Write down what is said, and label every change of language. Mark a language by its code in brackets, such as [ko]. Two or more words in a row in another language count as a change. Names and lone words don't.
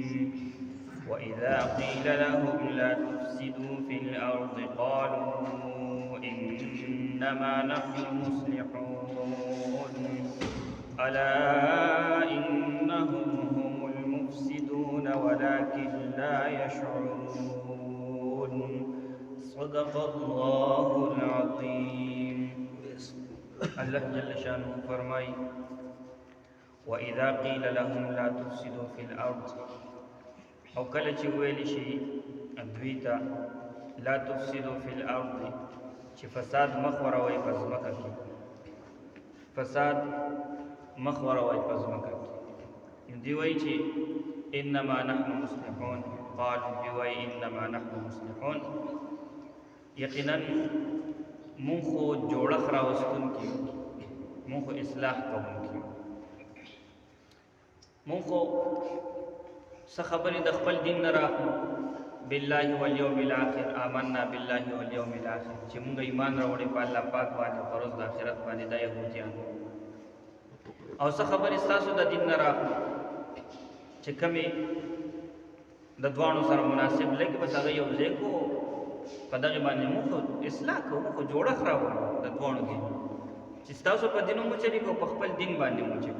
[ar] وإذا قيل لهم لا تفسدوا في الأرض قالوا إنما نحن مصلحون ألا إنهم هم المفسدون ولكن لا يشعرون. صدق الله العظيم. اللہ جل شانہ فرمائی وَإِذَا قِيلَ لَهُمْ لَا تُفْسِدُوا فِي الْأَرْضِ، [ps] او کله چې ویل شي دوی ته [ar] لا تفسدوا فی الارض، [ps] چې فساد مخوروي په ځمکه کې، فساد مخوروي په ځمکه کې. دی وایي چې [ar] انما نحن مصلحون، قالوا [ps] دی وایي [ar] انما نحن مصلحون، [ps] یقینا مونږ خو جوړښت راوستونکي، مونږ خو اصلاح کوونکي، مونږ خو څه خبرې د خپل دین نه راخلو. [ar] بالله والیوم الاخر، آمنا بالله والیوم الاخر، [ps] چې مونږ ایمان راوړی په الله پاک باندې او روز د آخرت باندې، دا یهودیان. او څه خبرې ستاسو د دین نه راخلو چې کمې د دواړو سره مناسب لګي، بس هغه یو ځای کو په دغې باندې مونږ اصلاح کوو، مونږ جوړښت راوړو د دواړو دین، چې ستاسو په دین مو چلي کو، په خپل دین باندې مو چلي.